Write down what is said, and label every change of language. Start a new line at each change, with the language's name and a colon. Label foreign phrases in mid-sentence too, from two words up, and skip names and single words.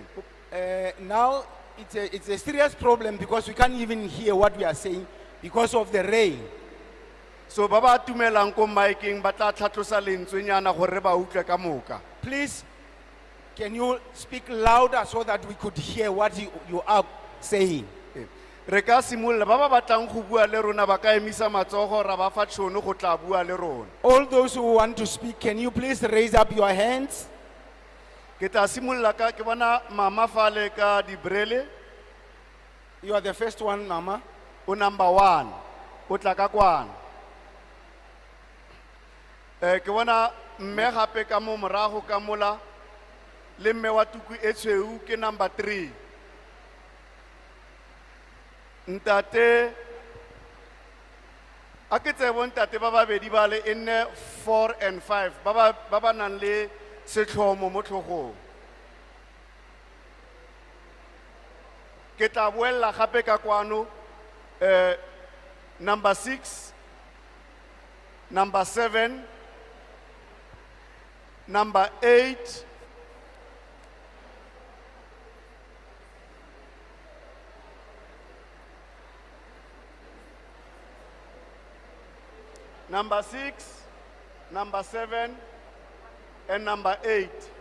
English: Now it's a serious problem because we can't even hear what we are saying because of the rain.
Tswana: So ba ba tumelang ko micing ba tla tlhatlosa lentswenyana gore re ba utlwe ka moka.
English: Please, can you speak louder so that we could hear what you are saying?
Tswana: Re ka simolla ba ba batlang go bua le rona ba ka emisa matsogo ra ba fa tšhono go tla bua le rona.
English: All those who want to speak, can you please raise up your hands?
Tswana: Ke tla simolla ka ke bona mama fale ka dibrele.
English: You are the first one, Mama.
Tswana: O number 1 o tla ka kwana. Ke bona mme gape ka mo morago ka mola le mme wa tuku e tshweu ke number 3. Ntate a ke tsebo ntate ba babedi ba le e nne 4 and 5 ba ba nang le setlhomo mo tlhogong. Ke tla boela gape ka kwano number 6, number 7, number 8,
English: number 6, number 7, and number 8.